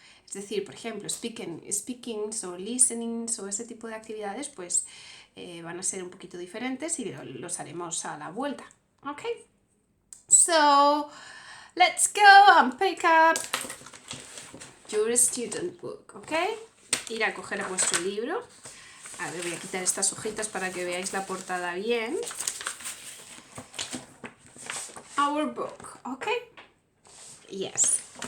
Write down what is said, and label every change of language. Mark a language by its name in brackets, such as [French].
[Spanish] Es decir, por ejemplo, [English] speaking o listening [Spanish] o ese tipo de actividades pues van a ser un poquito diferentes y los haremos a la vuelta. ¿Ok? [English] So, let's go and pick up your student book. ¿Ok? [Spanish] Ir a coger vuestro libro. A ver, voy a quitar estas hojitas para que veáis la portada bien. [English] Our book. [Spanish] ¿Ok? [English] Yes.